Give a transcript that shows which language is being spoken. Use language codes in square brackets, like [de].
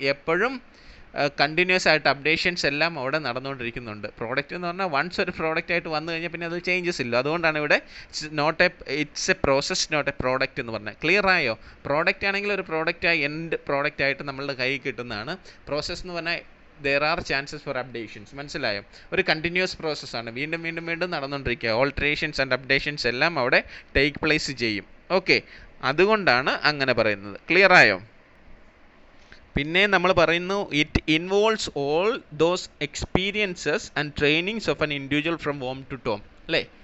[ml] എപ്പോഴും കണ്ടിന്യൂസ് ആയിട്ട് അപ്ഡേഷൻസ് എല്ലാം അവിടെ നടന്നുകൊണ്ടിരിക്കുന്നുണ്ട്. പ്രോഡക്റ്റ് എന്ന് പറഞ്ഞാൽ വൺസ് ഒരു പ്രോഡക്റ്റ് ആയിട്ട് വന്നു കഴിഞ്ഞാൽ പിന്നെ അത് ചേഞ്ചസ് ഇല്ല. അതുകൊണ്ടാണ് ഇവിടെ [en] it's a process, not a product [ml] എന്ന് പറഞ്ഞാൽ. ക്ലിയർ ആയോ? പ്രോഡക്റ്റ് ആണെങ്കിൽ ഒരു എൻഡ് പ്രോഡക്റ്റ് ആയിട്ട് നമ്മളുടെ കയ്യിൽ കിട്ടുന്നതാണ്. പ്രോസസ്സ് എന്ന് പറഞ്ഞാൽ [en] there are chances for updations. [ml] മനസ്സിലായോ? ഒരു കണ്ടിന്യൂസ് പ്രോസസ്സാണ്, വീണ്ടും നടന്നുകൊണ്ടിരിക്കുക. [en] alterations and updations [ml] എല്ലാം അവിടെ ടേക്ക് പ്ലേസ് ചെയ്യും. ഓക്കെ, അതുകൊണ്ടാണ് അങ്ങനെ പറയുന്നത്. ക്ലിയർ ആയോ? പിന്നെ നമ്മൾ പറയുന്നു [en] It involves all those experiences and trainings of an individual from home to tomb. [ml] അല്ലേ?